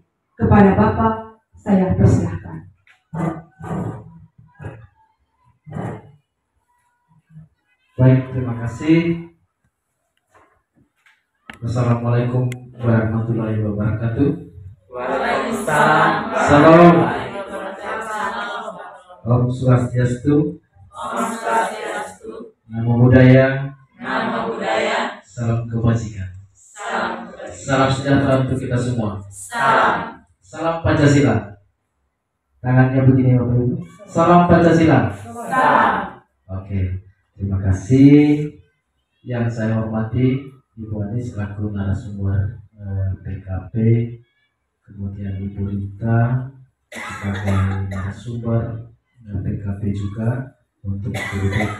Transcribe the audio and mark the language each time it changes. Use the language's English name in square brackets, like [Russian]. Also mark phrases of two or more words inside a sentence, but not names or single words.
[Indonesian] Kepada Bapak, saya persilahkan. Baik, terima kasih. [Arabic] والسلام عليكم ورحمة الله وبركاته. وعليكم السلام. [Balinese] Salam. Om Swastiastu. Om Swastiastu. [Pali] Namo Buddhaya. Namo Buddhaya. [Indonesian] Salam kebajikan. Salam kebajikan. Salam sejahtera untuk kita semua. Salam. Salam Pancasila. Tangannya begini Bapak Ibu. Salam Pancasila. Salam. Oke, terima kasih. Yang saya hormati Ibu Ani selaku narasumber PKP, kemudian Ibu Rita sebagai narasumber PKP juga untuk guru BK.